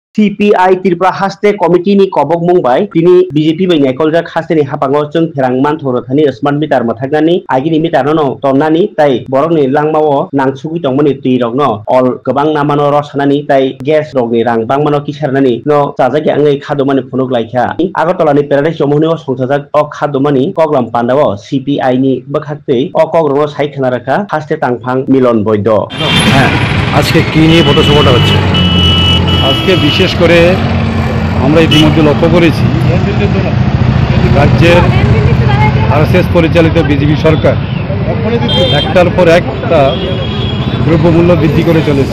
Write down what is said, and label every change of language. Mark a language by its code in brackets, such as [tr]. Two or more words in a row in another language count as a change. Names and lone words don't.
[trp] CPI Tripura haste committee ni kobok mungbai tini BJP bai naikoljak haste ni hapango chung pherangman thorothani [en] smart meter [trp] mathaknani agini meter no tonnani tai borok ni langmao nangsugui tongmani tui rok no all gobang namano rosanani tai gas rok ni rang bangmano kisarnani no chajaki angai khadomani phunuk laikha Agartala ni paradise jomoni o songthajak o khadomani koglam pandao CPI ni bakhaktei o kogrong sai khana rakha haste tangphang milon boido [bn] আজকে কি নিয়ে পথসভাটা হচ্ছে আজকে বিশেষ করে আমরা ইতিমধ্যে লক্ষ্য করেছি রাজ্যের আরএসএস পরিচালিত বিজেপি সরকার একটার পর একটা দ্রব্যমূল্য বৃদ্ধি করে চলেছে।